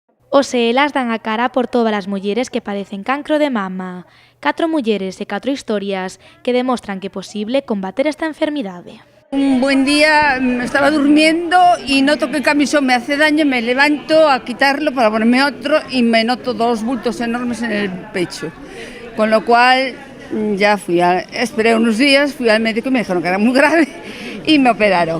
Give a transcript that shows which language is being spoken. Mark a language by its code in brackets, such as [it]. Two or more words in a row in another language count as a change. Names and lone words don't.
[gl] Hoxe elas dan a cara por todas as mulleres que padecen cancro de mama. 4 mulleres e 4 historias que demostran que é posible combater esta enfermidade. [es] Un buen día estaba durmiendo y noto que el camisón me hace daño, me levanto a quitarlo para ponerme otro y me noto 2 bultos enormes en el pecho. Con lo cual ya esperé unos días, fui al médico y me dijeron que era muy grave y me operaron.